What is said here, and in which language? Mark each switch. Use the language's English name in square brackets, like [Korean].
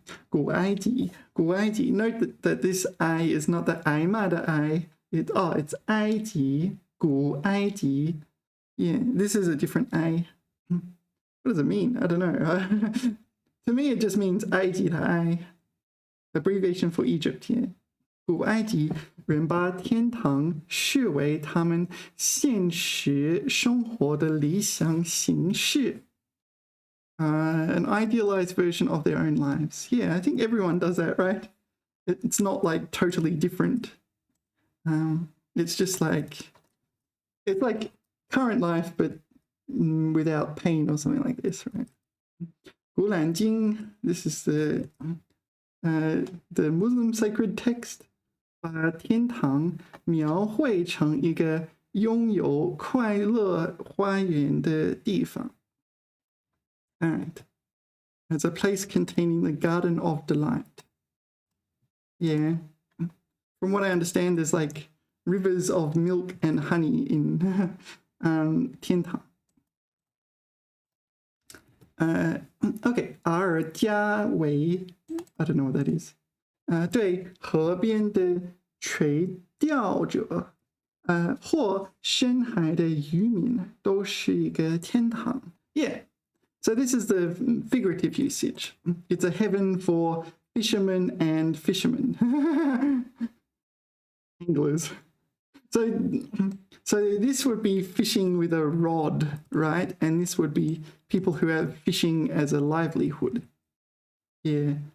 [Chinese] 古埃及 [English] Note that this I is not the [Chinese] 挨骂的 [English] I. It's [Chinese] 埃及 古埃及 [English] Yeah, this is a different I. What does it mean? I don't know. To me, it just means [Chinese] 埃及的 [English] I. Abbreviation for Egypt here. [Chinese] 古埃及人把天堂视为他们现实生活的理想形式. [English] An idealized version of their own lives. Yeah, I think everyone does that, right? It's not like totally different. It's just like, it's like current life, but without pain or something like this, right? 古兰经, this is the Muslim sacred text. [Chinese] 把天堂描绘成一个拥有快乐花园的地方. [English] All right. It's a place containing the Garden of Delight. Yeah. From what I understand, there's like rivers of milk and honey in 天堂. Okay. [Chinese] 而家为 [English] I don't know what that is. [Chinese] 对河边的垂钓者或深海的渔民都是一个天堂. [English] Yeah. So this is the figurative usage. It's a heaven for fishermen and fishermen. Anglers. So this would be fishing with a rod, right? And this would be people who have fishing as a livelihood. Yeah.